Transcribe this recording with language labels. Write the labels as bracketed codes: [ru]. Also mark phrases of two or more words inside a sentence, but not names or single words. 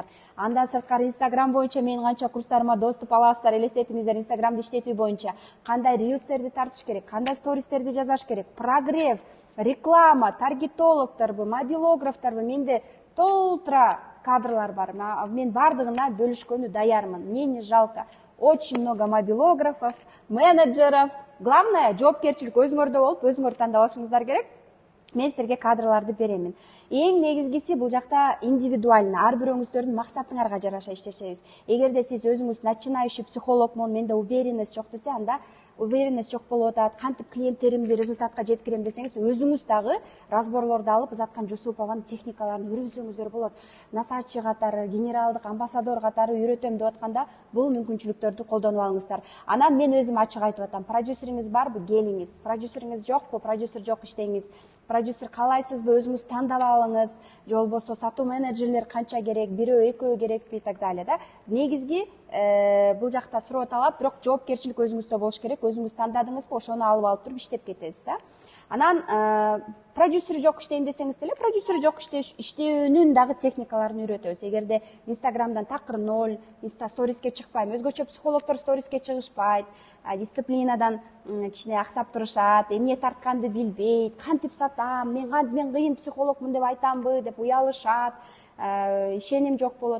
[ky] Андан сырткары Instagram боюнча менин канча курстарыма доступ аласыздар. Элестетиңиздер, Instagramды иштетүү боюнча кандай рилстерди тартыш керек, кандай стористерди жазаш керек, прогрев, реклама, таргетологторбу, мобилографторбу, менде толтура кадрлар бар. Мен бардыгына бөлүшкөнү даярмын. [ru] Мне не жалко. Очень много мобилографов, менеджеров. Главное, [ky] жоопкерчилик өзүңөрдө болуп, өзүңөр тандап алышыңыздар керек. Мен силерге кадрларды беремин. Эң негизгиси бул жакта индивидуально, ар бирөөңүздөрдүн максатыңарга жараша иштешебиз. Эгерде сиз өзүңүз начинающий психологмун, менде уверенность жок десе, анда уверенность жок болуп атат, кантип клиенттеримди результатка жеткирем десеңиз, өзүңүз дагы разборлорду алып Изаткан Жусупованын техникаларын үйрөнсөңүздөр болот. Насаатчы катары, генералдык амбассадор катары үйрөтөм деп атканда, бул мүмкүнчүлүктөрдү колдонуп алыңыздар. Анан мен өзүм ачык айтып атам, продюсериңиз барбы? Келиңиз. Продюсериңиз жокпу? Продюсер жок иштеңиз. Продюсер каалайсызбы? Өзүңүз тандап алыңыз. Же болбосо сатуу менеджерлер канча керек, бирөө, экөө керекпи [ru] и так далее [ky] да. Негизги бул жакта суроо талап, бирок жоопкерчилик өзүңүздө болуш керек. Өзүңүз тандадыңызбы, ошону алып туруп иштеп кетесиз да. Анан продюсери жок иштейм десеңиз деле, продюсери жок иштөөнүн дагы техникаларын үйрөтөбүз. Эгерде Инстаграмдан такыр 0, инста сториске чыкпайм, өзгөчө психологдор сториске чыгышпайт, дисциплинадан кичине аксап турушат, эмне тартканды билбейт, кантип сатам, мен кыйын психологмун деп айтамбы деп уялышат, ишеним жок болот.